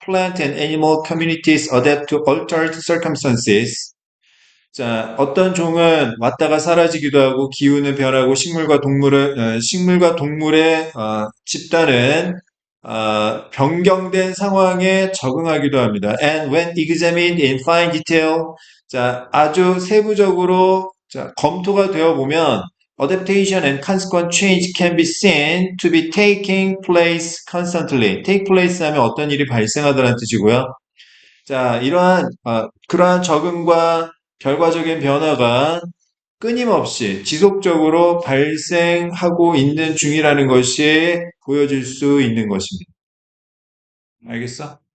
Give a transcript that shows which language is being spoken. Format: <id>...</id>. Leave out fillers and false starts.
<en>Plant and animal communities adapt to altered circumstances.</en> <ko>자, 어떤 종은 왔다가 사라지기도 하고 기후는 변하고 식물과 동물의 집단은 변경된 상황에 적응하기도 합니다.</ko> <en>And when examined in fine detail,</en> <ko>자, 아주 세부적으로 자, 검토가 되어 보면</ko> <en>adaptation and consequent change can be seen to be taking place constantly.</en> <ko>take place 하면 어떤 일이 발생하다는 뜻이고요. 자, 그러한 적응과 결과적인 변화가 끊임없이 지속적으로 발생하고 있는 중이라는 것이 보여질 수 있는 것입니다. 알겠어?</ko>